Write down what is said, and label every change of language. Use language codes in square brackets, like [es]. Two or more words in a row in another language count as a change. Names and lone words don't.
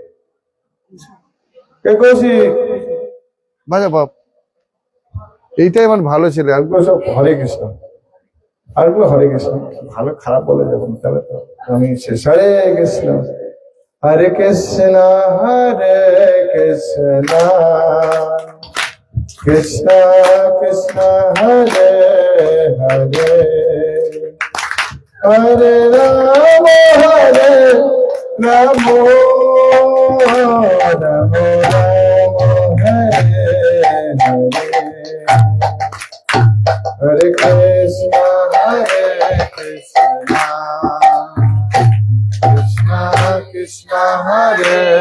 [bn] কে কৌশিক বাজা বাপ, এইটাই আমার ভালো ছেলে। আরগুলো সব হরে কৃষ্ণ, আরগুলো হরে কৃষ্ণ। ভালো খারাপ বলে যাবেন তাহলে তো আমি শেষ। হরে কৃষ্ণ হরে কৃষ্ণ কৃষ্ণ কৃষ্ণ হরে হরে, হরে রাম রাম রাম হরে হরে, হরে কৃষ্ণ কৃষ্ণ কৃষ্ণ হরে।